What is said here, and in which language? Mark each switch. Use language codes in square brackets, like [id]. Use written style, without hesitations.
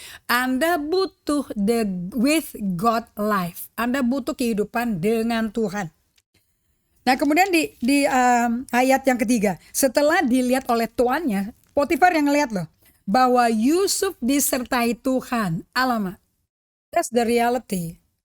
[id] Anda butuh [en] the with God life. [id] Anda butuh kehidupan dengan Tuhan. Nah kemudian di ayat yang ketiga, setelah dilihat oleh tuannya, Potifar yang ngelihat loh, bahwa Yusuf disertai Tuhan. [en] Alamak, that's the reality.